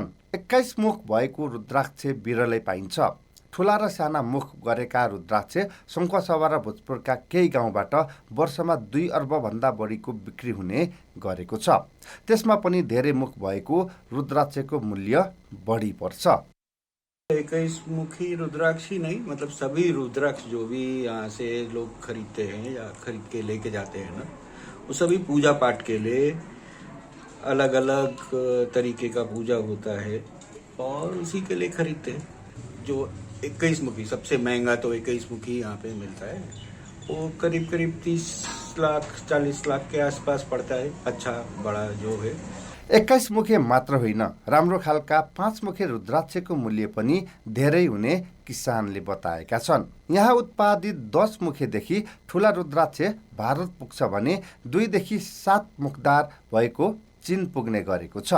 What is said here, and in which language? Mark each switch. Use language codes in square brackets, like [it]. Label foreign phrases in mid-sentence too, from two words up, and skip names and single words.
[ne] 21 मुख भएको रुद्राक्ष बिरलै पाइन्छ। ठुला र साना मुख गरेका रुद्राक्ष सङ्खुवासभा र भोजपुरका केही गाउँबाट वर्षमा 2 अर्ब भन्दा बढीको बिक्री हुने गरेको छ। त्यसमा पनि धेरै मुख भएको रुद्राक्षको मूल्य बढी पर्छ। [hi] 21 मुखी रुद्राक्ष ही नहीं, मतलब सभी रुद्राक्ष जो भी यहाँ से लोग खरीदते हैं या खरीद के लेके जाते हैं ना, वो सभी पूजा पाठ के लिए अलग अलग तरीके का पूजा होता है और उसी के लिए खरीदते हैं। जो 21 मुखी सबसे महंगा तो 21 मुखी यहाँ पे मिलता है, वो करीब करीब 30 लाख 40 लाख के आसपास पड़ता है। अच्छा बड़ा जो है [ne] 21 मुखे मात्र होइन, राम्रो खालका 5 मुखे रुद्राक्षको मूल्य पनि धेरै हुने किसानले बताएका छन्। यहाँ उत्पादित 10 मुखेदेखि ठुला रुद्राक्ष भारत पुग्छ भने 2 देखि 7 मुखदार भएको चीन पुग्ने गरेको छ।